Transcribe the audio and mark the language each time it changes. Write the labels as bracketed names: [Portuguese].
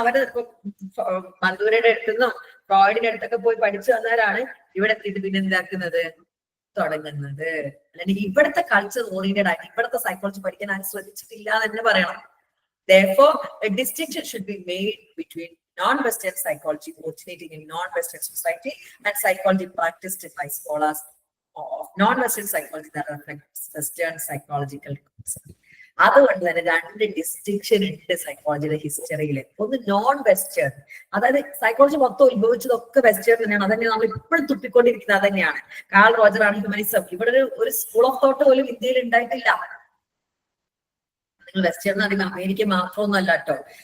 [Malayalam] അവര് മന്ദൂരയുടെ അടുത്തുനിന്നും ഫ്രോയിഡിന്റെ അടുത്തൊക്കെ പോയി പഠിച്ചു വന്നവരാണ് ഇവിടെ എത്തിയിട്ട് പിന്നെ എന്താക്കുന്നത് തുടങ്ങുന്നത്. അല്ലെങ്കിൽ ഇവിടുത്തെ കൾച്ചർ ഓറിയന്റഡ് ആയിട്ട് ഇവിടുത്തെ സൈക്കോളജി പഠിക്കാൻ ആരും ശ്രദ്ധിച്ചിട്ടില്ല എന്ന് തന്നെ പറയണം. [English] Therefore, a distinction should be made between non-Western psychology originating in non-Western society and psychology practiced by scholars of non-Western psychology that reflects Western psychological concepts. [Malayalam] അതുകൊണ്ട് തന്നെ 2 ഡിസ്റ്റിങ്ഷൻ ഉണ്ട് സൈക്കോളജിയുടെ ഹിസ്റ്ററിയിൽ. ഒന്ന് നോൺ വെസ്റ്റേൺ, അതായത് സൈക്കോളജി മൊത്തം ഉത്ഭവിച്ചതൊക്കെ വെസ്റ്റേൺ തന്നെയാണ്. അതന്നെ നമ്മൾ ഇപ്പോഴും തുപ്പിക്കൊണ്ടിരിക്കുന്നത് അത് തന്നെയാണ്. കാൾ റോജർ ആണ് ഹ്യൂമനിസം. ഇവിടെ ഒരു സ്കൂൾ ഓഫ് തോട്ട് പോലും ഇന്ത്യയിൽ ഉണ്ടായിട്ടില്ല. നിങ്ങൾ വെസ്റ്റേൺ എന്ന് പറയുമ്പോൾ അമേരിക്ക മാത്രമൊന്നുമല്ല കേട്ടോ.